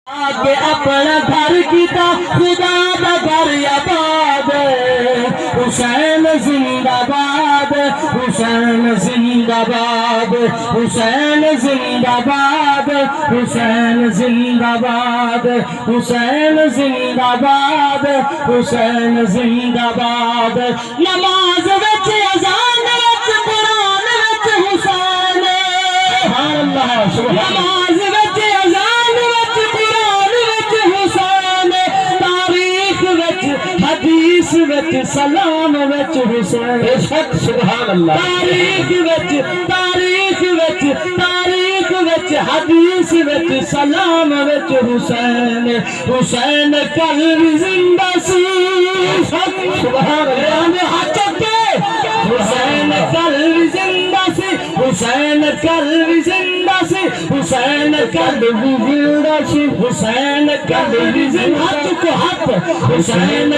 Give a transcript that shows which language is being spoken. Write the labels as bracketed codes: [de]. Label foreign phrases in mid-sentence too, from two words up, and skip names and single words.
[pa] آگے اپنا گھر کیتا خدا دا گھر آباد حسین زندہ باد حسین زندہ باد حسین زندہ باد حسین زندہ باد حسین زندہ باد حسین زندہ باد نماز وچ اذان وچ قرآن وچ حسین [ar] سبحان اللہ [pa] نماز وچ اذان وچ قرآن وچ حسین تاریخ وچ حدیث وچ سلام وچ حسین [ar] سبحان اللہ [pa] تاریخ وچ حدیث وچ سلام وچ حسین حسین کل بھی زندہ سی [ar] سبحان اللہ [pa] حسین کل بھی زندہ سی حسین کل بھی زندہ سی حسین کل بھی زندہ سی حسین کل بھی زندہ حسین